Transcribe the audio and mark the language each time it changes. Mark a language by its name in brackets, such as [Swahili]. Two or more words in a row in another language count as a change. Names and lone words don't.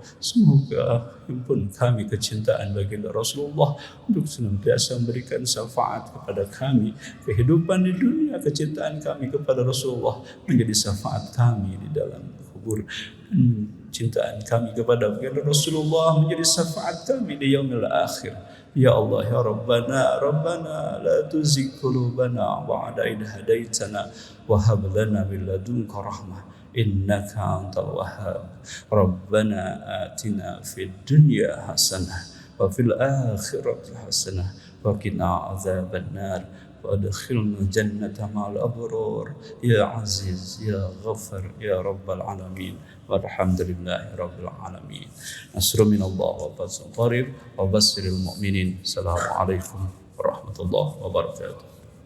[Indonesian] Semoga himpun kami kecintaan baginda Rasulullah untuk senantiasa memberikan syafaat kepada kami. Kehidupan di dunia, kecintaan kami kepada Rasulullah menjadi syafaat kami di dalam kubur. Cintaan kami kepada baginda Rasulullah menjadi syafaat kami di [Arabic] يوم الآخر. يا الله يا ربنا ربنا لا تزغ قلوبنا بعد إذ هديتنا وهب لنا من لدنك رحمة إنك أنت الوهاب. ربنا آتنا في الدنيا حسنة وفي الآخرة حسنة وقنا عذاب النار وأدخلنا الجنة مع الأبرار يا عزيز يا غفار يا رب العالمين. والحمد لله رب العالمين. نصر من الله وفتح قريب وبشر المؤمنين. السلام عليكم ورحمة الله وبركاته.